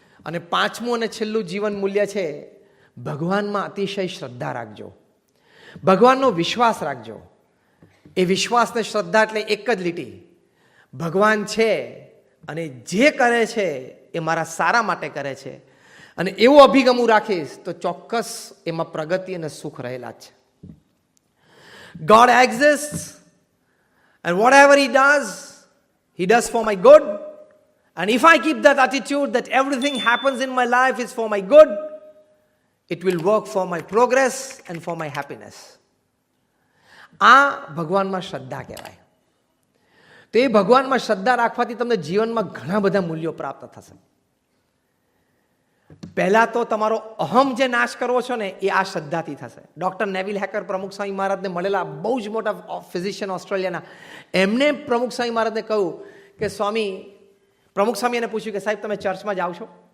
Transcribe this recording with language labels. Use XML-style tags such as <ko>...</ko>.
<gu>અને પાંચમું અને છેલ્લું જીવન મૂલ્ય છે, ભગવાનમાં અતિશય શ્રદ્ધા રાખજો, ભગવાનનો વિશ્વાસ રાખજો. એ વિશ્વાસને શ્રદ્ધા એટલે એક જ લીટી, ભગવાન છે અને જે કરે છે એ મારા સારા માટે કરે છે, અને એવો અભિગમ હું રાખીશ તો ચોક્કસ એમાં પ્રગતિ અને સુખ રહેલા છે.</gu> <en>God exists and whatever he does for my good And if I keep that attitude that everything happens in my life is for my good, it will work for my progress and for my happiness.</en> <gu>આ ભગવાનમાં શ્રદ્ધા કહેવાય. તો એ ભગવાનમાં શ્રદ્ધા રાખવાથી તમને જીવનમાં ઘણા બધા મૂલ્યો પ્રાપ્ત થશે. પહેલા તો તમારો અહમ જે નાશ કરવો છો ને એ આ શ્રદ્ધાથી થશે. ડોક્ટર નેવિલ હેકર પ્રમુખ સ્વામી મહારાજને મળેલા બહુ જ મોટા ફિઝિશિયન ઓસ્ટ્રેલિયાના, એમને પ્રમુખ સ્વામી મહારાજને કહ્યું કે સ્વામી, પ્રમુખ સ્વામી એને પૂછ્યું કે સાહેબ તમે ચર્ચમાં જાઓ છો?</gu>